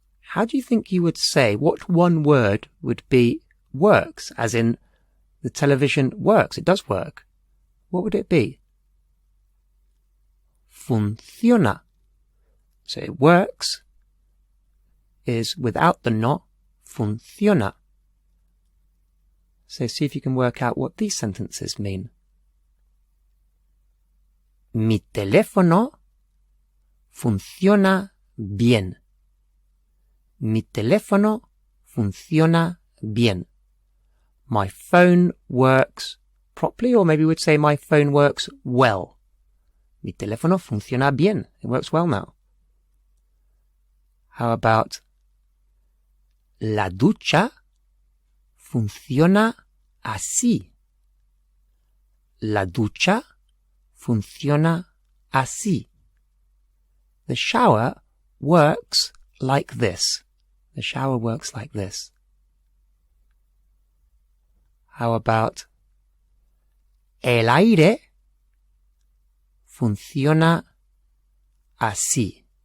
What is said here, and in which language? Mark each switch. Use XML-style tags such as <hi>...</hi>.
<en>How do you think you would say, what one word would be works, as in the television works, it does work? What would it be? Funciona. So it works is without the no, funciona. So see if you can work out what these sentences mean.</en> <es>Mi teléfono funciona bien. Mi teléfono funciona bien.</es> <en>My phone works properly, or maybe we'd say my phone works well.</en> <es>Mi teléfono funciona bien.</es> <en>It works well now. How about</en> <es>la ducha funciona así? La ducha funciona así.</es> <en>The shower works like this. The shower works like this. How about</en> <es>el aire funciona así.</es>